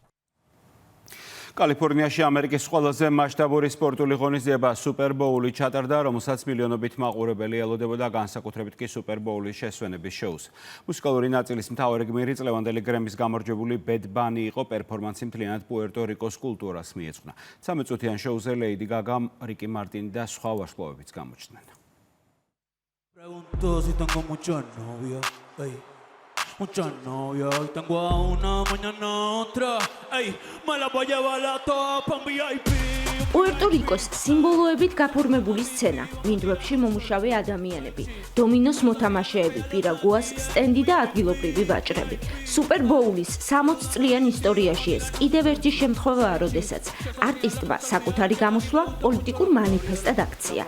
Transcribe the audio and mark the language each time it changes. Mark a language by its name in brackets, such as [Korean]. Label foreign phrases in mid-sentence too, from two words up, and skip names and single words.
[Georgian] კალიფორნიაში ამერიკის ყველაზე მასშტაბური სპორტული ღონისძიება სუპერბოული ჩატარდა, რომელსაც მილიონობით მაყურებელი ელოდებოდა, განსაკუთრებით კი სუპერბოულის შესვენების შოუს. მუსიკალური ნაწილის მთავარი გმირი წლევანდელი გრემის გამარჯვებული ბედ ბანი იყო, პერფორმანსი მთლიანად პუერტო-რიკოს კულტურას მიეძღვნა. 13 წუთიან შოუზე ლეიდი გაგამ, რიკი მარტინი და სხვა ვარსკვლავებიც გამოჩნდნენ. [Spanish] Mucha novia, hoy tengo a una, mañana otra. Ey, me la voy a llevar a todas pa' un VIP. [Georgian] პუერტო-რიკოს სიმბოლოებით გაფორმებული სცენა, მინდვრებში მომუშავე ადამიანები, დომინოს მოთამაშეები, პირაგუას სტენდი და ადგილობრივი ვაჭრები. სუპერბოულის 60 წლიან ისტორიაში ეს კიდევ ერთი შემთხვევაა, როდესაც არტისტმა საკუთარი გამოსვლა პოლიტიკურ მანიფესტად აქცია.